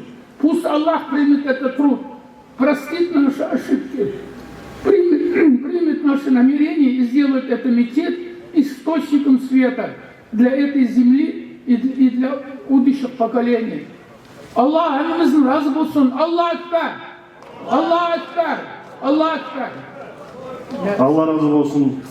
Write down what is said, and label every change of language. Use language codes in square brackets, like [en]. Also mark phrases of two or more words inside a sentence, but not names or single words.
[ru] Пусть Аллах примет этот труд, простит наши ошибки, примет наши намерения и сделает эту мечеть источником света для этой земли и для будущих поколений. [crh] Аллах önümüzün razı olsun. [ar] الله أكبر. الله أكبر. الله أكبر. [crh] Allah razı olsun.